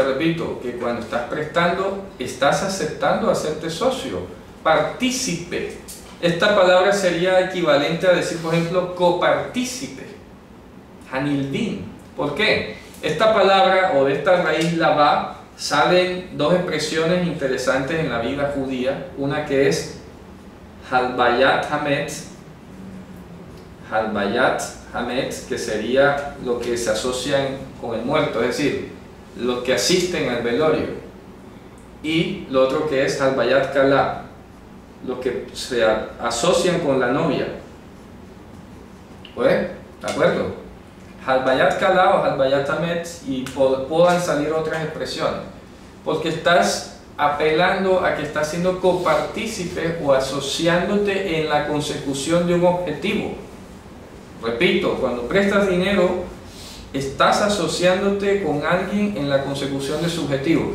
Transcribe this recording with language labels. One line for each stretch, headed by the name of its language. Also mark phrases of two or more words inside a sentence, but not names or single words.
Spanish: Repito, que cuando estás prestando, estás aceptando hacerte socio, partícipe. Esta palabra sería equivalente a decir, por ejemplo, copartícipe. Hanilvim. ¿Por qué? Esta palabra o de esta raíz lavá salen dos expresiones interesantes en la vida judía. Una que es
Hebrew: הלוויית המת. הלוויית המת,
Spanish: que sería lo que se asocian con el muerto, es decir, los que asisten al velorio. Y lo otro que es
Hebrew: הלוויית כלה,
Spanish: los que se asocian con la novia. ¿Pues? ¿De acuerdo?
Hebrew: הלוויית כלה o הלוויית המת,
Spanish: y puedan salir otras expresiones, porque estás apelando a que estás siendo copartícipe o asociándote en la consecución de un objetivo. Repito, cuando prestas dinero, estás asociándote con alguien en la consecución de su objetivo.